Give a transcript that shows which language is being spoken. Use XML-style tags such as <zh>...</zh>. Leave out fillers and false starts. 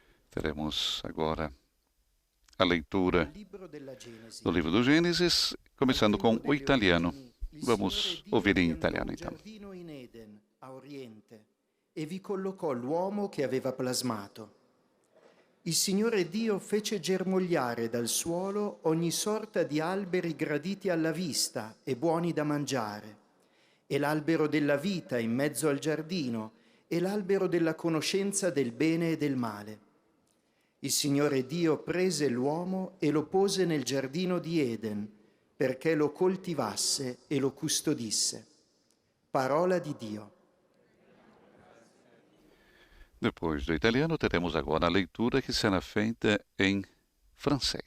<pt>Teremos agora a leitura do livro do Gênesis, começando com o italiano. Vamos ouvir em italiano, então.</pt> <it>In Eden, a oriente, e vi collocò l'uomo che aveva plasmato. Il Signore Dio fece germogliare dal suolo ogni sorta di alberi graditi alla vista e buoni da mangiare, e l'albero della vita in mezzo al giardino, e l'albero della conoscenza del bene e del male. Il Signore Dio prese l'uomo e lo pose nel giardino di Eden, perché lo coltivasse e lo custodisse. Parola di Dio.</it> <pt>Depois do italiano, teremos agora a leitura que será feita em francês.</pt>